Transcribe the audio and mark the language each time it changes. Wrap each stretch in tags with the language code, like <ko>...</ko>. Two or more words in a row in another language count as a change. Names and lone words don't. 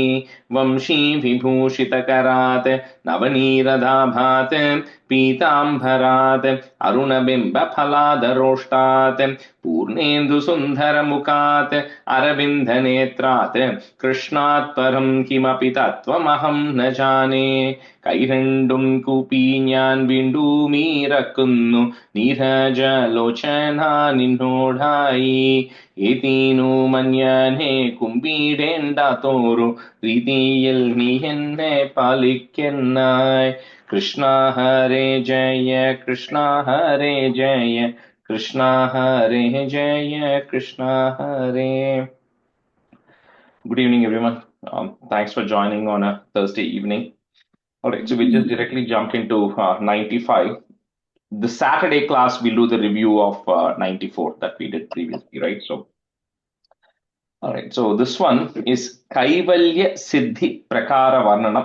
<sa>वंशीविभूषितकरात् नवनीरदाभात् पीताम्बरात् अरुणबिम्बफलादरोष्टात् पूर्णेन्दुसुन्दरमुखात् अरविन्दनेत्रात् कृष्णात् परं किमपि तत्त्वमहं न जाने।</sa> <ml>കൈരണ്ടും കൂപ്പി ഞാൻ വീണ്ടുമീറക്കുന്നു നീരജലോചന നിന്നോടായി. ഏതീനു മഞ്ഞനെ കുമ്പിടേണ്ടാത്തോരു രീതിയിൽ നീ എന്നെ പാലിക്കുന്നായി. കൃഷ്ണ ഹരേ ജയ കൃഷ്ണ ഹരേ ജയ കൃഷ്ണ ഹരേ ജയ കൃഷ്ണ ഹരേ.</ml> <en>Good evening, everyone. Thanks for joining on a Thursday evening. All right, so we just directly jump into 95. The Saturday class, we'll do the review of 94 that we did previously, right? So, all right, so this one is Kaivalya Siddhi Prakara Varnanam.</en>